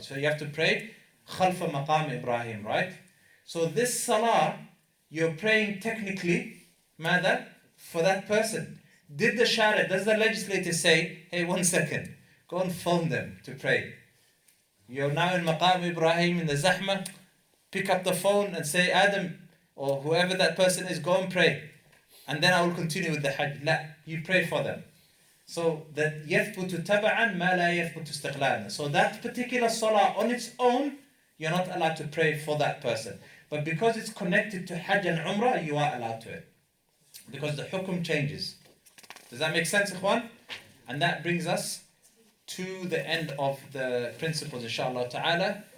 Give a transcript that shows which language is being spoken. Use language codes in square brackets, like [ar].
[en] So you have to pray Khalfa Maqam Ibrahim, right? So this salah, you're praying technically, mada, for that person. Does the legislator say, hey, 1 second, go and phone them to pray? You're now in Maqam Ibrahim in the Zahma, pick up the phone and say, Adam, or whoever that person is, go and pray. And then I will continue with the Hajj. La, you pray for them. So that [ar] يَثْبُتُ تَبَعًا مَا لَا يَثْبُتُ اسْتِقْلَالًا. [en] So that particular salah on its own, you're not allowed to pray for that person. But because it's connected to Hajj and Umrah, you are allowed to it. Because the hukum changes. Does that make sense, Ikhwan? And that brings us to the end of the principles, inshallah ta'ala.